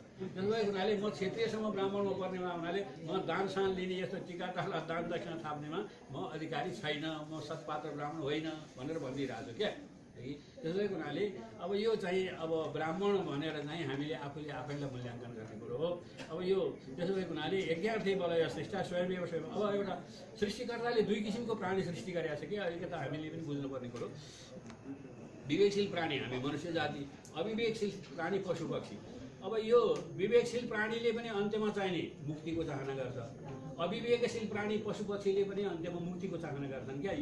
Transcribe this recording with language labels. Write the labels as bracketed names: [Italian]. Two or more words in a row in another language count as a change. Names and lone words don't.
[Nepali] त्यसो भएको हुनाले म क्षेत्रीयसम्म ब्राह्मणमा पर्नेमा हुनाले म दानसान लिने यस्तो टिका टाला दान दक्षिणा थाप्नेमा म अधिकारी छैन, म सत्पात्र ब्राह्मण होइन भनेर भनिदिइरहेको छु क्या। है। त्यसै हुनाले अब यो चाहिँ अब ब्राह्मण भनेर चाहिँ हामीले आफूले आफैलाई मूल्याङ्कन गर्ने कुरो हो। अब यो त्यसो भएको हुनाले [Sanskrit] यज्ञार्थे बलय सृष्टा स्वयमेव स्वयं। [Nepali] अब एउटा सृष्टिकर्ताले दुई किसिमको प्राणी सृष्टि गरेका छ कि अलिकति हामीले पनि बुझ्नुपर्ने कुरो। विवेकशील प्राणी हामी मनुष्य जाति, अविवेकशील प्राणी पशु पक्षी। अब यो विवेकशील प्राणीले पनि अन्त्यमा चाहिने मुक्तिको चाहना गर्छ, अविवेकशील प्राणी पशु पक्षीले पनि अन्त्यमा मुक्तिको चाहना गर्छन् क्या।